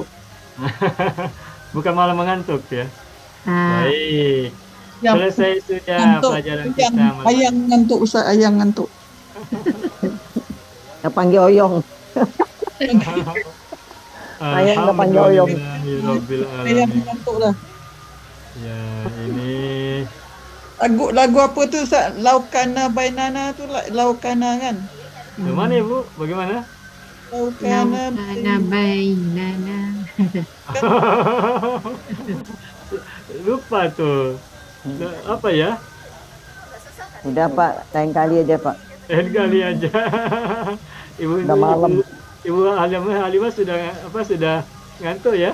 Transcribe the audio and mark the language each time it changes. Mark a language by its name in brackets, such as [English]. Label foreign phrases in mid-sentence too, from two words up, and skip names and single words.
[Indonesian] Bukan malah mengantuk ya. Baik. Yang Selesai sudah ngantuk, pelajaran yang kita. ayang ngantuk, Ustaz, ayang ngantuk. Kita panggil Oyong. Ayang kita panggil Oyong. Alhamdulillahirabbil Ayang alamin. ngantuk lah. Ya, ini Lagu apa tu, Ustaz? Laukana Bainana tu, Laukana kan? gimana Ibu? Bagaimana? Laukana Laukana bainana. Lupa tuh. Apa ya? Udah, Pak. Lain kali aja, Pak. Lain kali aja. Udah malam. Ibu Halimah sudah ngantuk ya?